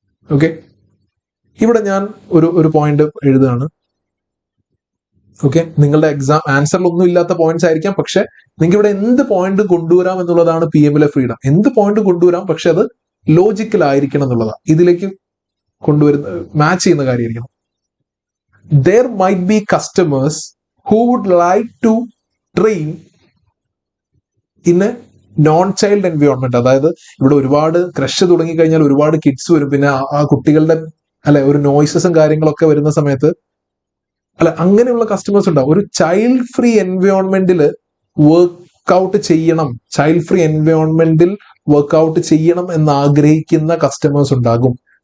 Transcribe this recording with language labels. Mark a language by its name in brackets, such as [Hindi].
[Malayalam] Okay, ഇവിടെ ഞാൻ ഒരു പോയിന്റ് എഴുതുകയാണ്. ഓക്കെ, നിങ്ങളുടെ എക്സാം ആൻസറിൽ ഒന്നും ഇല്ലാത്ത പോയിന്റ്സ് ആയിരിക്കാം, പക്ഷെ നിങ്ങൾക്ക് ഇവിടെ എന്ത് പോയിന്റ് കൊണ്ടുവരാം എന്നുള്ളതാണ് പി എമ്മിലെ ഫ്രീഡം. എന്ത് പോയിന്റ് കൊണ്ടുവരാം, പക്ഷെ അത് ലോജിക്കൽ ആയിരിക്കണം എന്നുള്ളതാണ്. ഇതിലേക്ക് കൊണ്ടുവരുന്ന മാച്ച് ചെയ്യുന്ന കാര്യമായിരിക്കണം. [English] There might be customers who would like to train in a non-child environment. [Malayalam] അതായത് ഇവിടെ ഒരുപാട് ക്രഷ് തുടങ്ങി കഴിഞ്ഞാൽ ഒരുപാട് കിഡ്സ് വരും. പിന്നെ ആ കുട്ടികളുടെ അല്ലെ ഒരു നോയ്സസും കാര്യങ്ങളൊക്കെ വരുന്ന സമയത്ത് അല്ലെ അങ്ങനെയുള്ള കസ്റ്റമേഴ്സ് ഉണ്ടാവും. ഒരു ചൈൽഡ് ഫ്രീ എൻവയോൺമെന്റിൽ വർക്ക്ഔട്ട് ചെയ്യണം, ചൈൽഡ് ഫ്രീ എൻവയോൺമെന്റിൽ വർക്ക്ഔട്ട് ചെയ്യണം എന്ന് ആഗ്രഹിക്കുന്ന കസ്റ്റമേഴ്സ് ഉണ്ടാകും.